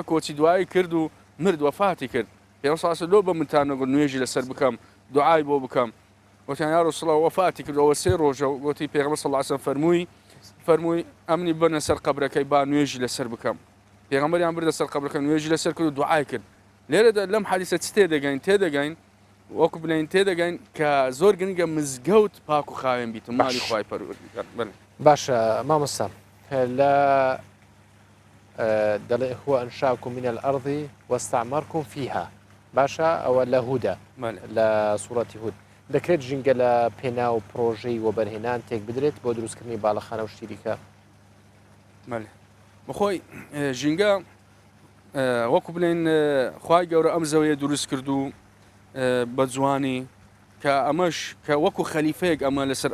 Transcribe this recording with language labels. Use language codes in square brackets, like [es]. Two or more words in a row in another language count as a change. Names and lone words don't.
[ckb] کۆچی دوایی کرد و مرد وەفاتی کرد پێغەمبەر [ar] صلی الله علیه وسلم [ckb] لۆ بە منتان نەگوت نوێژی لەسەر بکەم دوعای بۆ بکەم وتیان [ar] یا رسول الله [ckb] وەفاتی کردەوە 3 ڕۆژە وتی پێغەمبەر [ar] صلی الله علیه وسلم [ckb] فەرمووی ئەمنی بنە سەر قەبرەکەی با نوێژی لەسەر بکەم پێغەمبەریان بردە سەر قەبرەکە نوێژی لەسەر کرد و دوعای کرد لێرەدا لەم حەدیثە چ تێدەگەین وەکو بڵێن تێدەگەین کە زۆر گرنگە مزگەوت پاک و خاوێن بیت مالی خوای پەروەردگار باشە مامۆستا لە دەڵێ [ar] هو ئەنشاکم من الأرض واستعمركم فيها [ckb] باشە ئەوە لە هوودە لە سوڕەتی هود دەکرێت ژینگە لە پێنا و پرۆژەی وەبەرهێنان تێک بدرێت بۆ دروستکردنی باڵەخانە و شتیریکە بەخۆی ژینگە وەکو بڵێن خوای گەورە ئەم زەویە دروست کرد و بە جوانی کە ئەمەش کە وەکو خەلیفەیەک ئەمە لەسەر